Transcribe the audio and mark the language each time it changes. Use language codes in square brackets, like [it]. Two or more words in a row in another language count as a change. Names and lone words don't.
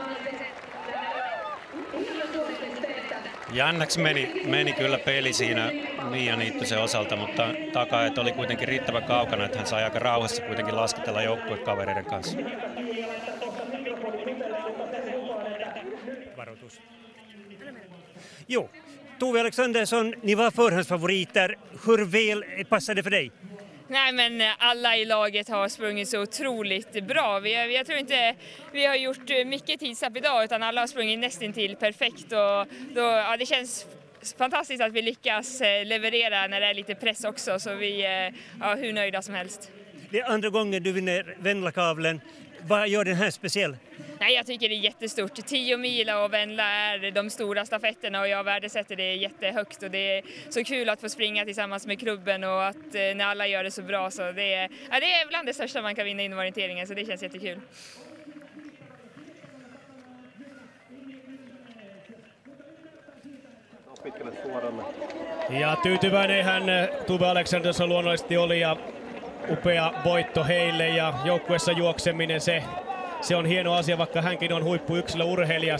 [fi] Jännäksi meni kyllä peli siinä Mia Niittysen osalta, mutta takaajat oli kuitenkin riittävän kaukana, että hän sai aika rauhassa kuitenkin lasketella joukkuekavereiden kanssa. Varoitus. [sv] Jo, Tove Alexandersson, ni var förhandsfavoriter. Hur väl passade det för dig? Nej, men alla i laget har sprungit så otroligt bra. Jag tror inte vi har gjort mycket tidstapp idag, utan alla har sprungit nästan till perfekt. Och ja, det känns fantastiskt att vi lyckas leverera när det är lite press också, så vi är hur nöjda som helst. Det är andra gången du vinner Venla-kavlen. Vad gör den här speciell? Nej, jag tycker det är jättestort. 10 mila och Venla är de stora stafetterna och jag värdesätter det jättehögt. Och det är så kul att få springa tillsammans med klubben och att när alla gör det så bra. Så det är bland det största man kan vinna inom orienteringen, så det känns jättekul. [fi] Ja tyytyväinen hän Tove Alexandersson luonnollisesti oli ja upea voitto heille ja joukkueessa juokseminen se on hieno asia, vaikka hänkin on huippuyksilöurheilija.